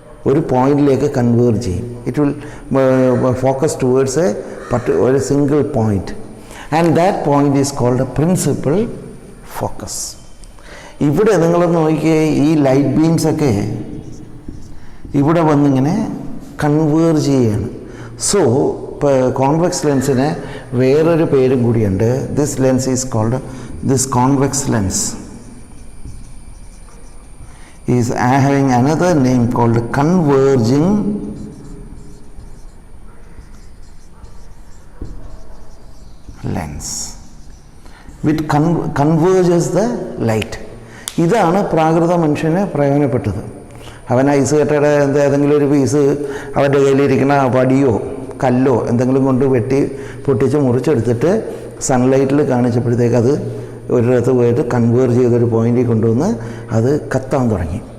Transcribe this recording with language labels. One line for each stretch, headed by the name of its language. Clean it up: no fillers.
Malayalam: ഒരു പോയിന്റിലേക്ക് കൺവേർജ് ചെയ്യും.
English: It will focus towards ഒരു single point, and that point is called a principal focus.
Malayalam: ഇവിടെ നിങ്ങളൊന്ന് നോക്കിയേ, ഈ ലൈറ്റ് ബീംസൊക്കെ ഇവിടെ വന്നിങ്ങനെ കൺവേർജ് ചെയ്യുകയാണ്. സോ ഇപ്പോൾ കോൺവെക്സ് ലെൻസിന് വേറൊരു പേരും കൂടിയുണ്ട്.
English: This lens is called, this convex lens is having another name called converging lens, which converges the light.
Malayalam: ഇതാണ് പ്രാകൃത മനുഷ്യന് പ്രയോജനപ്പെട്ടത്. അവൻ ഐസ് കട്ടയുടെ ഏതെങ്കിലും ഒരു പീസ് അവൻ്റെ കയ്യിലിരിക്കുന്ന വടിയോ കല്ലോ എന്തെങ്കിലും കൊണ്ട് പൊട്ടിച്ച് മുറിച്ചെടുത്തിട്ട് സൺലൈറ്റിൽ കാണിച്ചപ്പോഴത്തേക്ക് അത് ഒരിടത്ത് പോയിട്ട് കൺവേർജ് ചെയ്തൊരു പോയിന്റിൽ കൊണ്ടുവന്ന് അത് കത്താൻ തുടങ്ങി.